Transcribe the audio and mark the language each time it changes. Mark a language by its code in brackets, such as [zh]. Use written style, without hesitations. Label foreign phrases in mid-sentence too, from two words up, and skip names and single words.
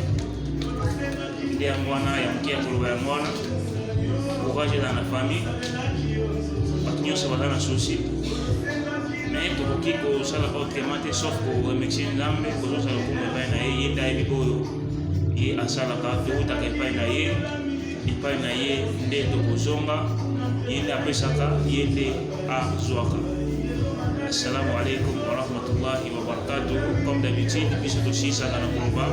[ln] Nde yango wana ya moke ya koloba yango wana courage ezala na famille, bato nyonso baza na susi, mais tokoki kosala autrement te sauf koremercie nzambe, kozosala lokumu epai na ye. Ye nde ayebi oyo ye asalaka, toutaka epai na ye, epai na ye nde tokozonga, ye nde apesaka, ye nde azwaka. [ar] السلام عليكم ورحمة الله وبركاته. [fr] Comme d'habitude [ln] biso tosisaka na koloba